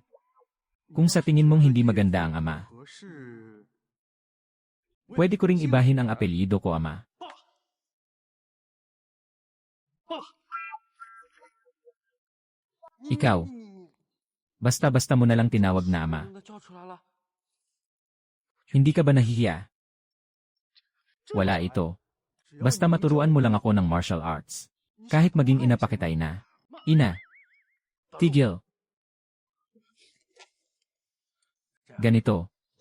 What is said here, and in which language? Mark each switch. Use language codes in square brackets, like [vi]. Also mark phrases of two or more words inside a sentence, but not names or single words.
[tl] Kung sa tingin mong hindi maganda ang ama, [zh] 合适。 [tl] pwede ko ring ibahin ang apelyido ko, ama. Ikaw, basta-basta mo na lang tinawag na ama. [zh] 叫出来了。 [tl] Hindi ka ba nahihiya? Wala ito. Basta maturuan mo lang ako ng martial arts. Kahit maging ina pa kitay na. Ina. Tigil. Ganito.